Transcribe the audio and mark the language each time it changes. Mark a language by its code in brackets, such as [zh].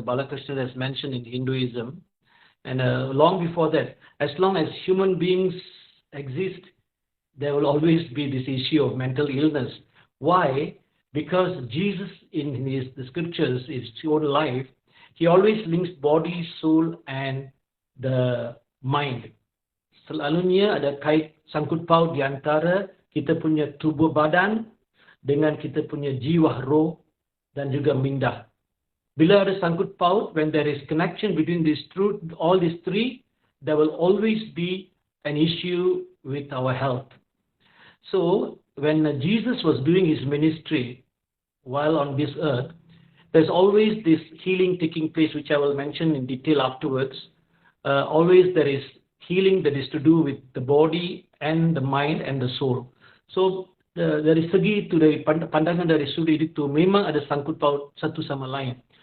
[en] Balakrishnan has mentioned in Hinduism, and long before that, as long as human beings exist, there will always be this issue of mental illness. Why? Because Jesus in the scriptures, his own life, he always links body, soul and the mind. [ms] Selalunya ada kait sangkut paut di antara kita punya tubuh badan dengan kita punya jiwa, roh dan juga minda. Bila ada sangkut paut, [en] when there is connection between all these three, there will always be an issue with our health. So when Jesus was doing his ministry while on this earth, there's always this healing taking place, which I will mention in detail afterwards. Always there is healing that is to do with the body and the mind and the soul. [ms] So dari segi itu, dari pandangan dari sudut itu, memang ada sangkut paut satu sama lain.